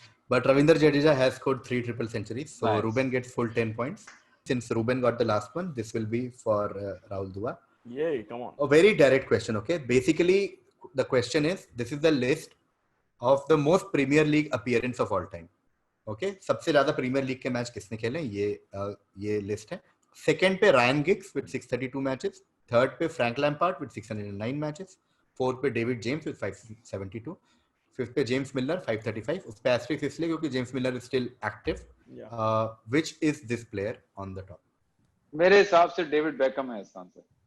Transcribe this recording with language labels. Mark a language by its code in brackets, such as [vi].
[en] But Ravindra Jadeja has scored 3 triple centuries. So Nice. Ruben gets full 10 points. Since Ruben got the last one, this will be for Rahul Dua. Yay, come on. A very direct question, okay? Basically, the question is, this is the list of the most Premier League appearance of all time. Okay? [hi] सबसे ज़्यादा Premier League के match किसने खेले? ये list है. Second पे Ryan Giggs [en] with 632 matches. [hi] Third पे Frank Lampard with 609 matches. Fourth पे David James with 572. Fifth पे James Milner 535. उस पे asterisk इसलिए क्योंकि James Milner [en] is still active. Yeah. Which is this player on the top? [hi] मेरे हिसाब से डेविड बेकहम है इसका आंसर.